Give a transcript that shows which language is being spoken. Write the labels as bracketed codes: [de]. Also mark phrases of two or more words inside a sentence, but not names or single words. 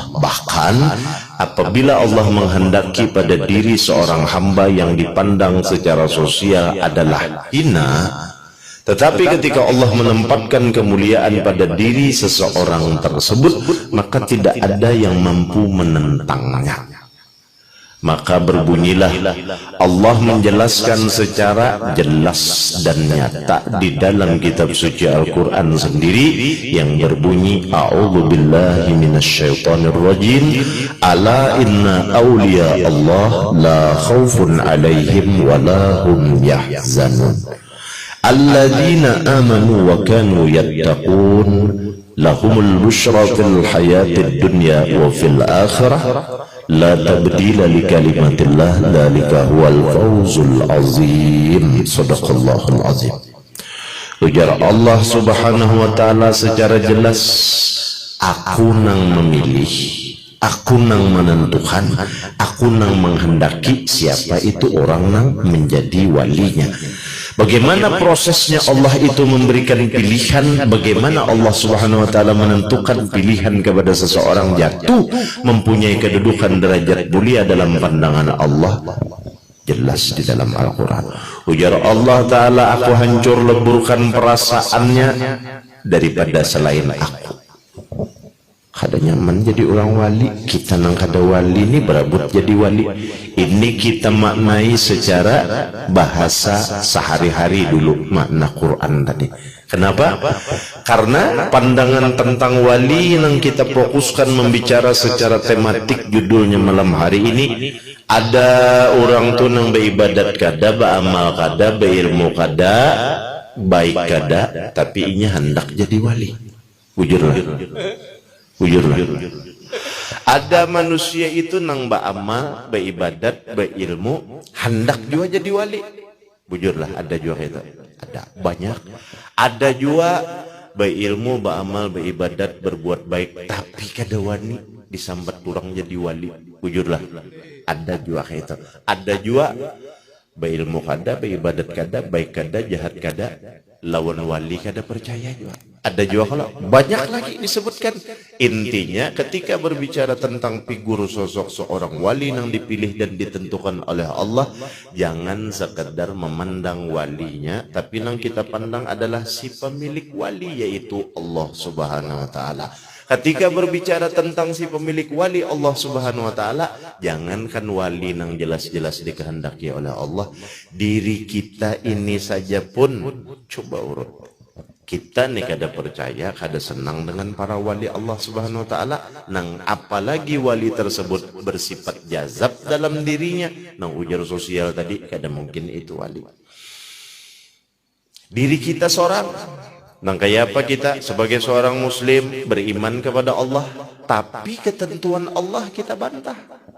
[id] Bahkan apabila Allah menghendaki pada diri seorang hamba yang dipandang secara sosial adalah hina, tetapi ketika Allah menempatkan kemuliaan pada diri seseorang tersebut, maka tidak ada yang mampu menentangnya. Maka berbunyilah Allah menjelaskan secara jelas dan nyata di dalam kitab suci Al-Quran sendiri yang berbunyi [ar] أعوذ بالله من الشيطان الرجيم ألا إن أولياء الله لا خوف عليهم ولا هم يحزنون الذين آمنوا وكانوا يتقون لهم البشرى في الحياة الدنيا وفي الآخرة لا تبديل لكلمات الله ذلك هو الفوز العظيم. صدق الله العظيم. [bjn] Ujar Allah [ar] سبحانه وتعالى [bjn] secara jelas, aku nang memilih, aku nang menentukan, aku nang menghendaki siapa itu orang nang menjadi walinya. [id] Bagaimana prosesnya Allah itu memberikan pilihan, bagaimana Allah [ar] سبحانه وتعالى [id] menentukan pilihan kepada seseorang jatuh mempunyai kedudukan derajat mulia dalam pandangan Allah, jelas di dalam Al-Quran. [bjn] Ujar Allah ta'ala, aku hancur leburkan perasaannya daripada selain aku. Kada nyaman jadi orang wali, kita nang kada wali ini berabut jadi wali. [id] Ini kita maknai secara bahasa sehari-hari dulu makna Quran tadi. Kenapa? Karena pandangan tentang wali yang kita fokuskan membicara secara tematik judulnya malam hari ini, [bjn] ada orang tuh nang beribadat kada, beramal kada, berilmu kada, baik kada, tapi inya hendak jadi wali. Bujurlah. Bujurlah. Ada manusia itu nang beramal, beribadat, berilmu, hendak juga jadi wali. Bujurlah, ada juga itu. Ada banyak. Ada juga berilmu, beramal, beribadat, berbuat baik, tapi kada wani disambat kurang jadi wali. Bujurlah. Ada juga itu. Ada juga berilmu kada, beribadat kada, baik kada, jahat kada, lawan wali kada percaya juga. [id] Ada juga kalau banyak lagi disebutkan. Intinya ketika berbicara tentang figur sosok seorang wali yang dipilih dan ditentukan oleh Allah, jangan sekedar memandang walinya, tapi yang kita pandang adalah si pemilik wali, yaitu Allah [ar] سبحانه وتعالى. [id] Ketika berbicara tentang si pemilik wali Allah [ar] سبحانه وتعالى, [id] jangankan wali yang jelas-jelas dikehendaki oleh Allah, diri kita ini saja pun coba urut. [bjn] Kita nih kada percaya, kada senang dengan para wali Allah [ar] سبحانه وتعالى, [bjn] nang apalagi wali tersebut bersifat jazab dalam dirinya, nang ujar sosial tadi, kada mungkin itu wali. Diri kita seorang, nang kayak apa kita sebagai seorang muslim beriman kepada Allah, tapi ketentuan Allah kita bantah.